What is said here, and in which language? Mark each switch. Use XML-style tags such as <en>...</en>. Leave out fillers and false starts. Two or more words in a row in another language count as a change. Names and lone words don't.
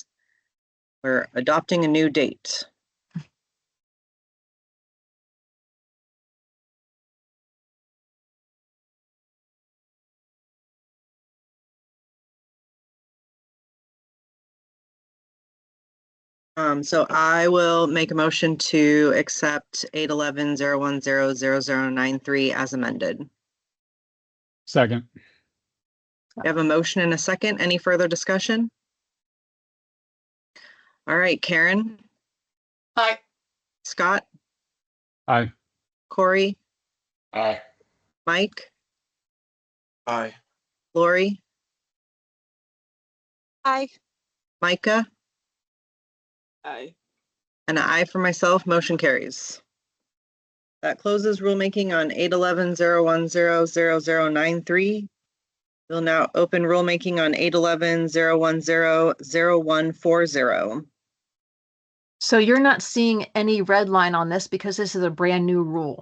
<en>We're adopting a new date. So I will make a motion to accept 811-010-0093 as amended. Second. We have a motion and a second. Any further discussion? All right, Karen. Aye. Scott. Aye. Corey. Aye. Mike. Aye. Lori. Aye. Micah. Aye. An aye for myself, motion carries. That closes rulemaking on 8/11/010/0093. We'll now open rulemaking on 8/11/010/0140. So you're not seeing any red line on this because this is a brand new rule.</en>